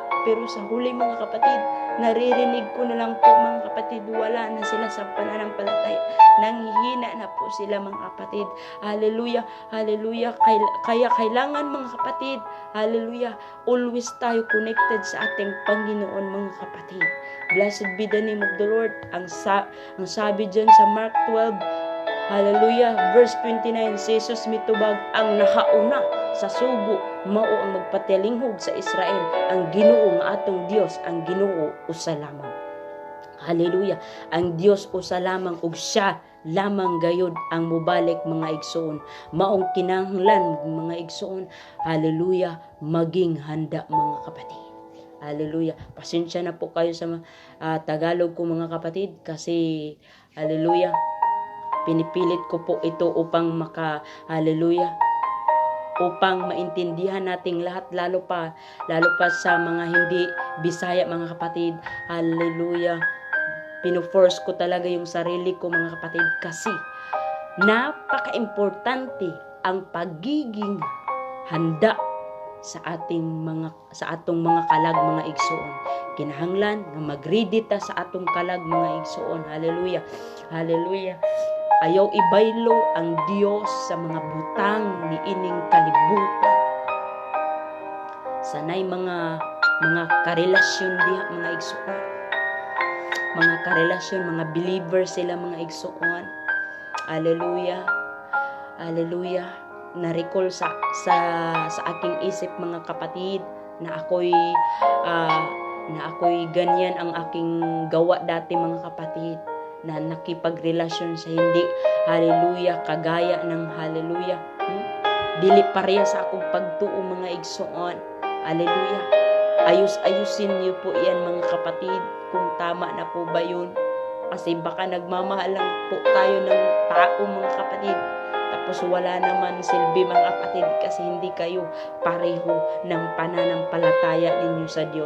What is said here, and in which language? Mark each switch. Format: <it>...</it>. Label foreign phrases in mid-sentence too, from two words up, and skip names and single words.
<tl>Pero sa huli mga kapatid, naririnig ko na lang po mga kapatid, wala na sila sa pananampalataya, nanghihina na po sila mga kapatid. Hallelujah, hallelujah, kaya kailangan mga kapatid, hallelujah, always tayo connected sa ating Panginoon mga kapatid.</tl> <en>Blessed be the name of the Lord.</en> <tl>Ang sabi dyan sa Mark 12,</tl> <ceb>hallelujah, verse 29, si Jesus mitubag ang nahauna sa sugo, mao ang magpatilinghog sa Israel, ang Ginoo nga atong Dios, ang Ginoo usa lamang. Hallelujah, ang Dios usa lamang ug siya lamang gayud ang mubalik mga igsoon. Maong kinahanglan mga igsoon, hallelujah,</ceb> <tl>maging handa mga kapatid. Hallelujah. Pasensya na po kayo sa Tagalog ko mga kapatid kasi hallelujah, pinipilit ko po ito upang hallelujah, upang maintindihan nating lahat, lalo pa sa mga hindi Bisaya mga kapatid. Hallelujah. Pino-force ko talaga yung sarili ko mga kapatid kasi napaka-importante ang pagiging handa</tl> <ceb>sa atong mga kalag mga igsoon. Kinahanglan nga mag-ready ta sa atong kalag mga igsoon. Hallelujah. Hallelujah. Ayaw ibaylo ang Dios sa mga butang ni ining kalibutan. Sanay mga karelasyon diha mga igsoon. Mga karelasyon, mga believer sila mga igsoon. Hallelujah. Hallelujah.</ceb> <tl>Na-recall sa aking isip mga kapatid na ako'y ganyan ang aking gawa dati mga kapatid, na nakipagrelasyon sa hindi hallelujah kagaya ng hallelujah</tl> <ceb>dili pareha sa akong pagtuo mga igsoon.</ceb> <tl>Hallelujah. Ayusin niyo po yan mga kapatid kung tama na po ba yun, kasi baka nagmamahal lang po tayo ng tao mga kapatid, tapos wala naman silbi mga kapatid kasi hindi kayo pareho ng pananampalataya ninyo sa Diyos.</tl>